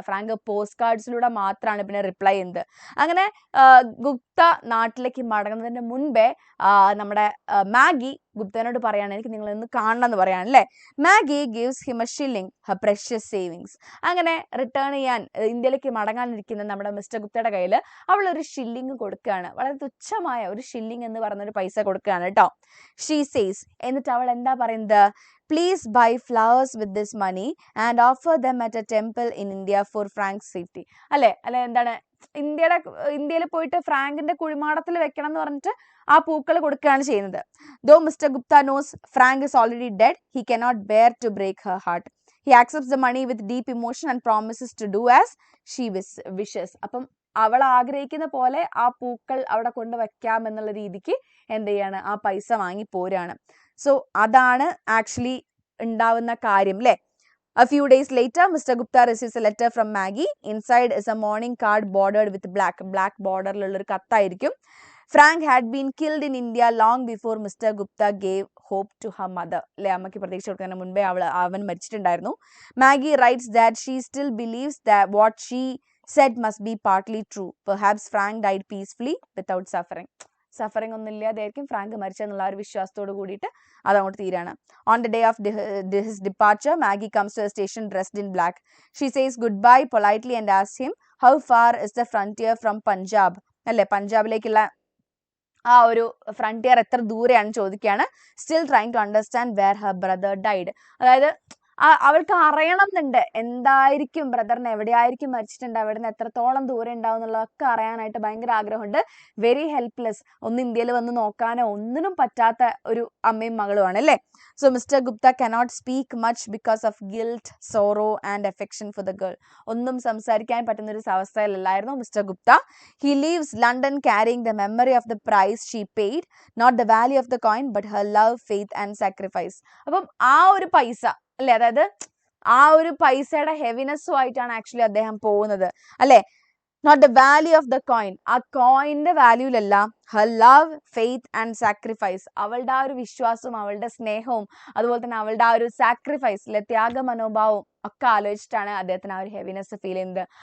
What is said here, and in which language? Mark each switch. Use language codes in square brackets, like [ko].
[ml] Frank post കാർഡ്സിലൂടെ മാത്രമാണ് പിന്നെ reply ചെയ്യുന്നത്. അങ്ങനെ ഗുപ്ത നാട്ടിലേക്ക് മടങ്ങുന്നതിന് മുൻപേ നമ്മുടെ മാഗി ഗുപ്തനോട് പറയാണ്, എനിക്ക് നിങ്ങളൊന്ന് കാണണം എന്ന് പറയാണ്. [en] അല്ലേ, Maggie gives him a shilling, her precious savings. [ml] അങ്ങനെ റിട്ടേൺ ചെയ്യാൻ ഇന്ത്യയിലേക്ക് മടങ്ങാനിരിക്കുന്ന നമ്മുടെ മിസ്റ്റർ ഗുപ്തയുടെ കയ്യിൽ അവൾ ഒരു ഷില്ലിംഗ് കൊടുക്കുകയാണ്. വളരെ തുച്ഛമായ ഒരു ഷില്ലിംഗ് എന്ന് പറഞ്ഞൊരു പൈസ കൊടുക്കുകയാണ് കേട്ടോ. [en] she says, [ml] എന്നിട്ട് അവൾ എന്താ പറയുന്നത്, [en] please buy flowers with this money and offer them at a temple in India for Frank's safety. [ml] അല്ലെ എന്താണ്, ഇന്ത്യയിൽ പോയിട്ട് ഫ്രാങ്കിന്റെ കുഴിമാടത്തിൽ വെക്കണം എന്ന് പറഞ്ഞിട്ട് ആ പൂക്കൾ കൊടുക്കുകയാണ് ചെയ്യുന്നത്. [en] Though Mr. Gupta knows Frank is already dead, he cannot bear to break her heart. He accepts the money with deep emotion and promises to do as she wishes. [ml] അപ്പം അവൾ ആഗ്രഹിക്കുന്ന പോലെ ആ പൂക്കൾ അവിടെ കൊണ്ട് വെക്കാം എന്നുള്ള രീതിക്ക് എന്ത് ചെയ്യാണ്, ആ പൈസ വാങ്ങി പോരാണ്. സോ അതാണ് ആക്ച്വലി ഉണ്ടാവുന്ന കാര്യം അല്ലേ. [en] A few days later, Mr. Gupta receives a letter from Maggie. Inside is a mourning card bordered with black borderലുള്ള [ml] ഒരു കത്തായിരിക്കും. [en] Frank had been killed in India long before Mr. Gupta gave hope to her mother. [ml] അല്ലെ, അമ്മയ്ക്ക് പ്രതീക്ഷ കൊടുക്കുന്നതിന് മുൻപേ അവൻ മരിച്ചിട്ടുണ്ടായിരുന്നു. [en] Maggie writes that she still believes that what she said must be partly true. Perhaps Frank died peacefully without suffering. [ml] Suffering ഒന്നും ഇല്ലാതെയായിരിക്കും Frank മരിച്ചെന്നുള്ള ഒരു വിശ്വാസത്തോട് കൂടിയിട്ട് അതങ്ങോട്ട് തീരാണ്. [en] On the day of his departure, Maggie comes to the station dressed in black. She says goodbye politely and asks him how far is the frontier from Punjab. [ml] അല്ലേ, പഞ്ചാബിലേക്കുള്ള ആ ഒരു frontier എത്ര ദൂരെയാണ് ചോദിക്കുകയാണ്. [en] Still trying to understand where her brother died. [ml] അതായത് അവൾക്ക് അറിയണം എന്നുണ്ട് എന്തായിരിക്കും ബ്രദറിന് എവിടെയായിരിക്കും മരിച്ചിട്ടുണ്ട്, അവിടെ നിന്ന് എത്രത്തോളം ദൂരം ഉണ്ടാവും എന്നുള്ളതൊക്കെ അറിയാനായിട്ട് ഭയങ്കര ആഗ്രഹമുണ്ട്. വെരി ഹെൽപ്ലെസ്, ഒന്ന് ഇന്ത്യയിൽ വന്ന് നോക്കാനോ ഒന്നിനും പറ്റാത്ത ഒരു അമ്മയും മകളുമാണ് അല്ലേ. [en] So mister Gupta cannot speak much because of guilt, sorrow and affection for the girl. [ml] ഒന്നും സംസാരിക്കാൻ പറ്റുന്ന ഒരു അവസ്ഥയിലല്ലായിരുന്നു mister Gupta. [en] He leaves London carrying the memory of the price she paid, not the value of the coin but her love, faith and sacrifice. [ml] അപ്പം ആ ഒരു പൈസ അല്ലെ, അതായത് ആ ഒരു പൈസയുടെ ഹെവിനെസ്സും ആയിട്ടാണ് ആക്ച്വലി അദ്ദേഹം പോകുന്നത് അല്ലെ. [en] not the value of the coin, [ml] ആ കോയിന്റെ വാല്യൂലല്ല, [en] her love, faith and sacrifice, [ml] അവളുടെ ആ ഒരു വിശ്വാസവും അവളുടെ സ്നേഹവും അതുപോലെ തന്നെ അവളുടെ ആ ഒരു സാക്രിഫൈസ് അല്ലെ, ത്യാഗ മനോഭാവവും ഒക്കെ ആലോചിച്ചിട്ടാണ് അദ്ദേഹത്തിന് ആ ഒരു ഹെവിനെസ് ഫീൽ ചെയ്യുന്നത്.